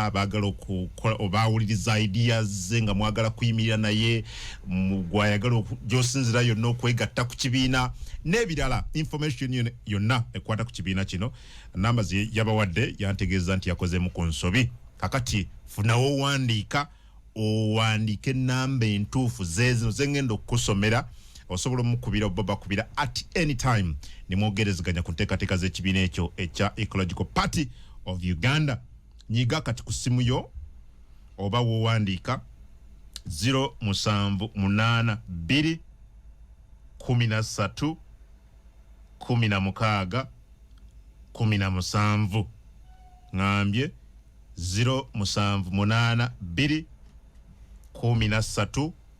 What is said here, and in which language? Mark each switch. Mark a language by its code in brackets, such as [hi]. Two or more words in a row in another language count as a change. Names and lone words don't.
[lg] abagala obawuliriza ideas nga mwagala kuyimirira naye gwayagala gyosinzira yonna okwegatta ku kibiina n'ebirala information yonna ekwata ku kibiina kino numbers yabawadde yantegeeza nti yakozeemu ku nsobi kakati funawo owandiike ennamba entuufu zezino zengenda okukusomera osobola omukubira oba kubira [en] at any time [lg] nimwogerezeganya ku nteekateeka z'ekibiina ekyo ekya Ecological Party of Uganda. Nyiga kati ku simu yo oba wowandiika 078 13 16 17 ngambye 078 13